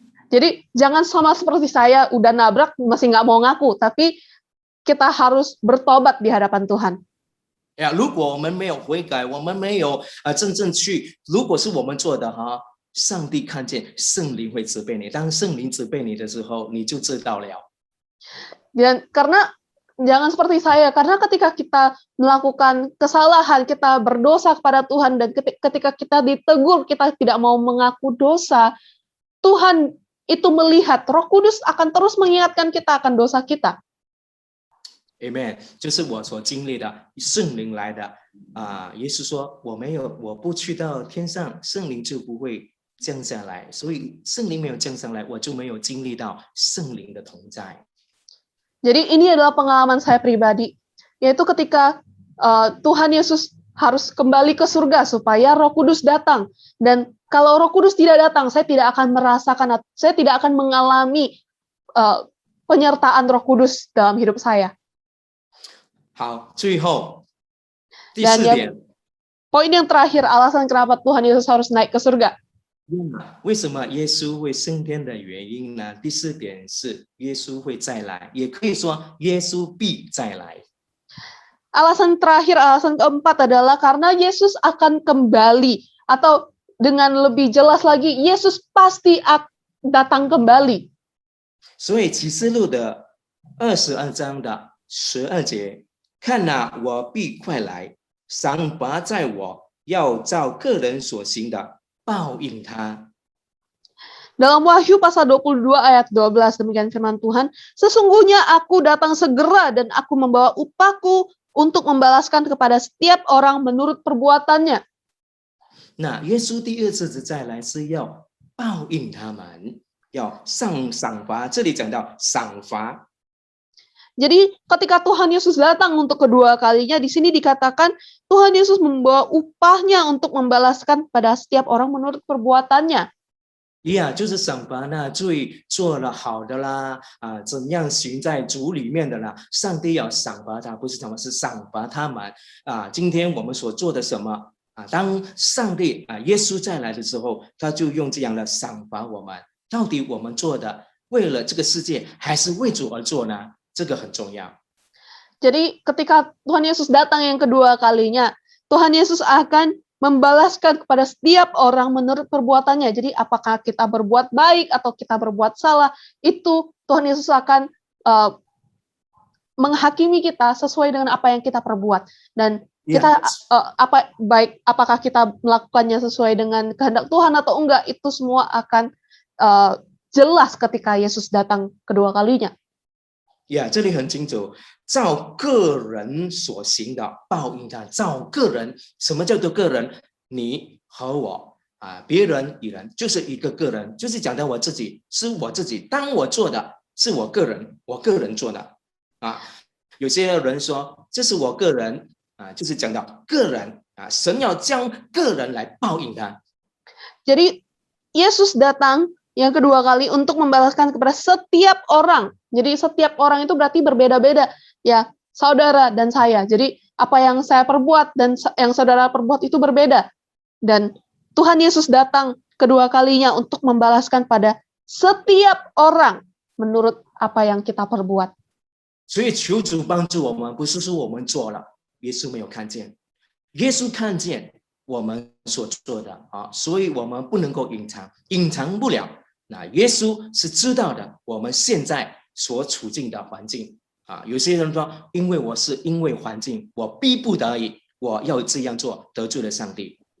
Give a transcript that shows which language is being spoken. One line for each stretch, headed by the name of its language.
Indonesian: Jadi jangan sama seperti saya, udah nabrak masih nggak mau ngaku, tapi kita harus bertobat di hadapan Tuhan.
Chinese: 如果我们没有悔改，我们没有真正去，如果是我们做的上帝看见，圣灵会责备你。当圣灵责备你的时候，你就知道了。
Indonesian: Dan karena jangan seperti saya, karena ketika kita melakukan kesalahan, kita berdosa kepada Tuhan, dan ketika kita ditegur, kita tidak mau mengaku dosa, Tuhan itu melihat, Roh Kudus akan terus mengingatkan kita akan dosa kita.
Chinese: Amen， 就是我所经历的，圣灵来的耶稣说，我不去到天上，圣灵就不会降下来，所以圣灵没有降上来，我就没有经历到圣灵的同在。
Indonesian: Jadi ini adalah pengalaman saya pribadi, yaitu ketika Tuhan Yesus harus kembali ke surga supaya Roh Kudus datang. Dan kalau Roh Kudus tidak datang, saya tidak akan merasakan, saya tidak akan mengalami penyertaan Roh Kudus dalam hidup saya.
Chinese: 好，最后第
Indonesian: Dan yang
Chinese: 点，
Indonesian: poin yang terakhir, alasan kenapa Tuhan Yesus harus naik ke surga.
Chinese: 为什么耶稣会升天的原因呢？第四点是耶稣会再来，也可以说耶稣必再来。
Indonesian: Alasan terakhir, alasan keempat adalah karena Yesus akan kembali. Atau dengan lebih jelas lagi, Yesus pasti datang kembali.
Chinese: 所以启示录的22章的12节，看哪，我必快来，赏罚在我，要照个人所行的报应他。
Indonesian: Dalam Wahyu pasal 22 ayat 12, demikian firman Tuhan, sesungguhnya aku datang segera dan aku membawa upahku untuk membalaskan kepada setiap orang menurut perbuatannya.
Chinese: 那耶稣第二次的再来是要报应他们，要上赏罚。这里讲到赏罚，
Indonesian: Jadi ketika Tuhan Yesus datang untuk kedua kalinya, di sini dikatakan Tuhan Yesus membawa upahnya untuk membalaskan pada setiap orang menurut perbuatannya.
Chinese: 就是赏罚那罪做了好的啦，怎样行在主里面的啦，上帝要赏罚他，不是他们，是赏罚他们今天我们所做的什么当上帝耶稣再来的时候，他就用这样的赏罚我们。到底我们做的为了这个世界，还是为主而做呢？这个很重要。
Indonesian: Jadi ketika Tuhan Yesus datang yang kedua kalinya, Tuhan Yesus akan membalaskan kepada setiap orang menurut perbuatannya. Jadi apakah kita berbuat baik atau kita berbuat salah, itu Tuhan Yesus akan menghakimi kita sesuai dengan apa yang kita perbuat. Dan kita apakah kita melakukannya sesuai dengan kehendak Tuhan atau enggak, itu semua akan jelas ketika Yesus datang kedua kalinya.
Chinese: 这里很清楚，照个人所行的报应他。照个人，什么叫做个人？你和我别人与人就是一个个人，就是讲到我自己，是我自己。当我做的是我个人，我个人做的有些人说这是我个人就是讲到个人神要将个人来报应他。
Indonesian: Jadi Yesus datang yang kedua kali untuk membalaskan kepada setiap orang. Jadi setiap orang itu berarti berbeda-beda. Ya, saudara dan saya. Jadi apa yang saya perbuat dan yang saudara perbuat itu berbeda. Dan Tuhan Yesus datang kedua kalinya untuk membalaskan pada setiap orang menurut apa yang kita perbuat.
Chinese: 所以求主帮助我们，不是说我们做了，耶稣没有看见，耶稣看见我们所做的所以我们不能够隐藏，隐藏不了。那耶稣是知道的，我们现在所处境的环境有些人说，因为我是因为环境，我逼不得已，我要这样做，得罪了上帝。